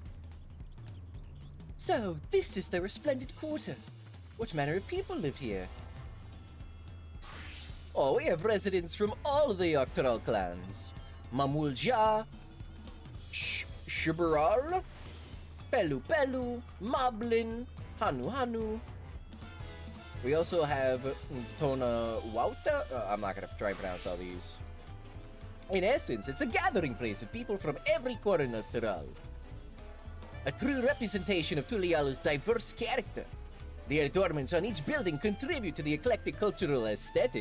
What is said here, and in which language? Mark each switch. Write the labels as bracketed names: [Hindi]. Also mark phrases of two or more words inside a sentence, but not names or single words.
[English] So, this is the Resplendent Quarter. What manner of people live here? Oh, we have residents from all the Octoral clans. Mamulja, Shibural, Pelu Pelu, Moblin, Hanu Hanu. We also have Tona Wauta. I'm not gonna try and pronounce all these. In essence, it's a gathering place of people from every corner of Tural. A true representation of Tulial's diverse character. The adornments on each building contribute to the eclectic cultural aesthetic.